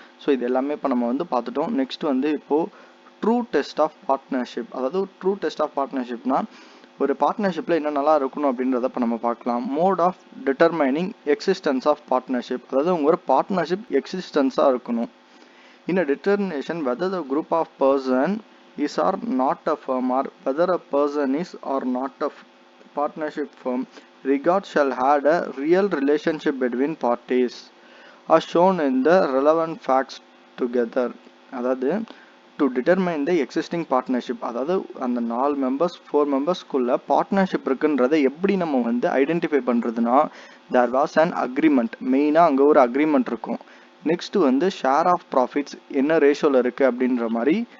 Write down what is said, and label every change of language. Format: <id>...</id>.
<ta>So இது எல்லாமே இப்போ நம்ம வந்து பார்த்துட்டோம். நெக்ஸ்ட் வந்து இப்போது ட்ரூ டெஸ்ட் ஆஃப் பார்ட்னர்ஷிப், அதாவது ட்ரூ டெஸ்ட் ஆஃப் பார்ட்னர்ஷிப்னா ஒரு பார்ட்னர்ஷிப்பில் என்னென்னலாம் இருக்கணும் அப்படின்றத இப்போ நம்ம பார்க்கலாம்.</ta> <en>mode of determining existence of partnership,</en> <ta>அதாவது உங்கள் ஒரு பார்ட்னர்ஷிப் எக்ஸிஸ்டன்ஸாக இருக்கணும்.</ta> <en>In a determination whether the group of person is or not a firm or whether a person is or not a partnership firm, regard shall have a real relationship between parties as shown in the relevant facts together.</en> <ta>அதாவது to determine the existing partnership, அதாவது அந்த 4 members 4 மெம்பர்ஸ்குள்ளே partnership இருக்குன்றதை எப்படி நம்ம வந்து identify பண்ணுறதுனா, there was an agreement, மெயினாக அங்கே ஒரு அக்ரிமெண்ட் இருக்கும். நெக்ஸ்ட்டு வந்து ஷேர் ஆஃப் ப்ராஃபிட்ஸ் என்ன ரேஷியோவில் இருக்குது அப்படின்ற மாதிரி</ta>